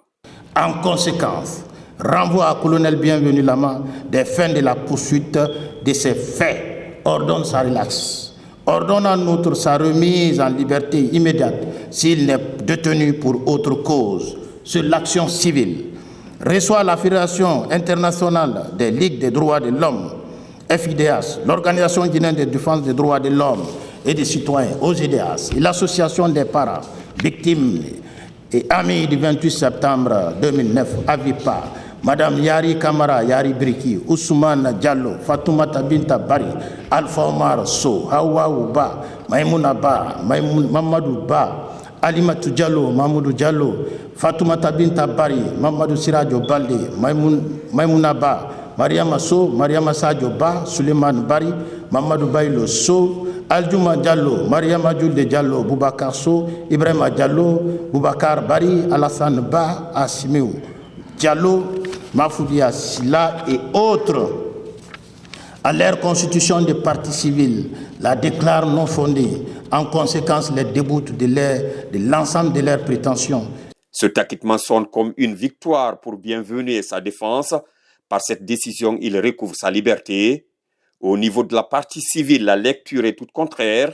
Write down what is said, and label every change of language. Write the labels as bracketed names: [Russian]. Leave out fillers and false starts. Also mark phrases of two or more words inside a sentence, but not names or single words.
[French] En conséquence, renvoie à colonel Bienvenu Lama des fins de la poursuite de ces faits, ordonne sa relaxe, ordonne en outre sa remise en liberté immédiate s'il n'est détenu pour autre cause sur l'action civile, reçoit la Fédération internationale des ligues des droits de l'homme, FIDH, l'Organisation guinéenne de défense des droits de l'homme et des citoyens, OGDH, et l'Association des parents, victimes et amis du 28 septembre 2009, AVIPA, Madame Yari Kamara Yari Briki, Ousmane Diallo, Fatoumata Binta Bari, Alpha Omar So, Hawa Ba, Maimouna Ba, Mamadou Ba, Alimatou Diallo, Mamadou Diallo, Fatoumata Binta Bari, Mamadou Sirajo Balde, Maimouna Ba, Mariama So, Mariama Sadio Ba, Suleiman Bari, Mamadou Baylo So, Aljuma Diallo, Mariama Julde Diallo, Boubacar So, Ibrahima Diallo, Boubacar Bari, Alassane Ba, Assimou Diallo, Mafoudia Silla et autres, à leur constitution de partie civile, la déclarent non fondée. En conséquence, les déboutent de l'ensemble de leurs prétentions. Cet acquittement sonne comme une victoire pour Bienvenu et sa défense. Par cette décision, il recouvre sa liberté. Au niveau de la partie civile, la lecture est toute contraire.